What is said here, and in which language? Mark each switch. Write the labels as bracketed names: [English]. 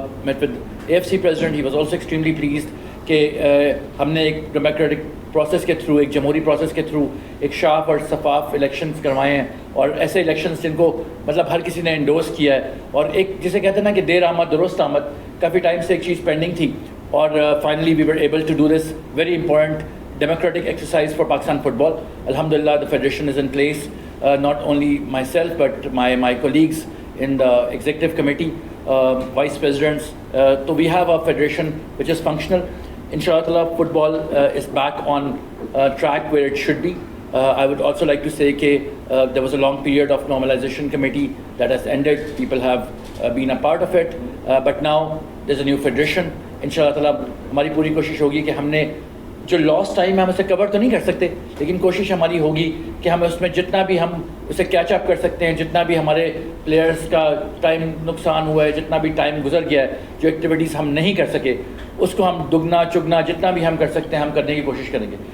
[English] meet with AFC president, he was also extremely pleased [Urdu] کہ ہم نے ایک ڈیموکریٹک پروسیس کے تھرو, ایک جمہوری پروسیس کے تھرو ایک شاف اور شفاف الیکشنز کروائے ہیں, اور ایسے الیکشنز جن کو مطلب ہر کسی نے انڈورس کیا ہے. اور ایک جسے کہتے ہیں نا کہ دیر آمد درست آمد, کافی ٹائم سے ایک چیز پینڈنگ تھی, اور [English] Finally we were able to do this very important democratic exercise for Pakistan football. Alhamdulillah, the federation is in place. Not only myself, but my colleagues in the executive committee, vice presidents. So we have a federation which is functional. Inshallah, football is back on track where it should be. I would also like to say that there was a long period of normalization committee that has ended. People have been a part of it, but now there's a new federation. [Urdu] Inshallah, ہماری پوری کوشش ہوگی کہ ہم نے جو لاس time ہے ہم اسے کور تو نہیں کر سکتے, لیکن کوشش ہماری ہوگی کہ ہم اس میں جتنا بھی ہم اسے کیچ اپ کر سکتے ہیں, جتنا بھی ہمارے پلیئرس کا ٹائم نقصان ہوا ہے, جتنا بھی ٹائم گزر گیا ہے, جو ایکٹیویٹیز ہم نہیں کر سکے اس کو ہم دگنا چگنا جتنا بھی ہم کر سکتے ہیں ہم کرنے کی کوشش کریں گے.